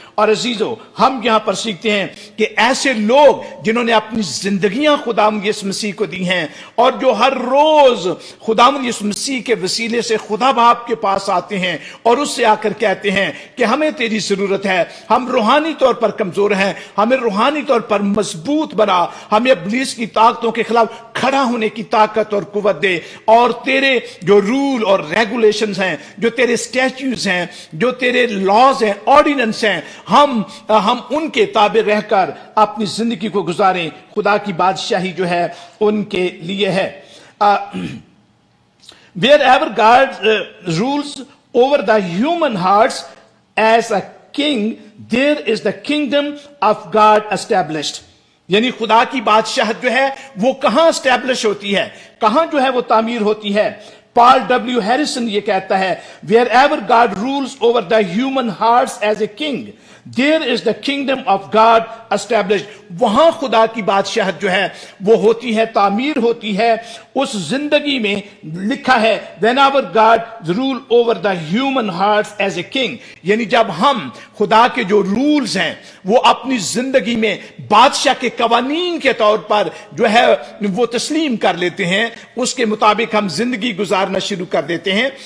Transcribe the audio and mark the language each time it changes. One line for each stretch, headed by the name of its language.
Urdu: اور عزیزو, ہم یہاں پر سیکھتے ہیں کہ ایسے لوگ جنہوں نے اپنی زندگیاں خداوند یسوع مسیح کو دی ہیں, اور جو ہر روز خداوند یسوع مسیح کے وسیلے سے خدا باپ کے پاس آتے ہیں اور اس سے آ کر کہتے ہیں کہ ہمیں تیری ضرورت ہے, ہم روحانی طور پر کمزور ہیں, ہمیں روحانی طور پر مضبوط بنا, ہمیں ابلیس کی طاقتوں کے خلاف کھڑا ہونے کی طاقت اور قوت دے, اور تیرے جو رول اور ریگولیشنز ہیں, جو تیرے سٹیچوز ہیں, جو تیرے لاز ہیں, آرڈیننس ہیں, ہم ان کے تابع رہ کر اپنی زندگی کو گزاریں. خدا کی بادشاہی جو ہے ان کے لیے ہے.
English: Wherever God rules over the human hearts as a king, there is the kingdom of God established.
Urdu: یعنی خدا کی بادشاہت جو ہے وہ کہاں اسٹیبلش ہوتی ہے, کہاں جو ہے وہ تعمیر ہوتی ہے. پال ڈبلیو ہیریسن یہ کہتا ہے,
English: wherever God rules over the human hearts as a king, there is the kingdom of God established.
Urdu: وہاں خدا کی بادشاہت جو ہے وہ ہوتی ہے, تعمیر ہوتی ہے اس زندگی میں. لکھا ہے
English: whenever God rule over the human hearts as a king,
Urdu: یعنی جب ہم خدا کے جو رولز ہیں وہ اپنی زندگی میں بادشاہ کے قوانین کے طور پر جو ہے وہ تسلیم کر لیتے ہیں, اس کے مطابق ہم زندگی گزارنا شروع کر دیتے ہیں.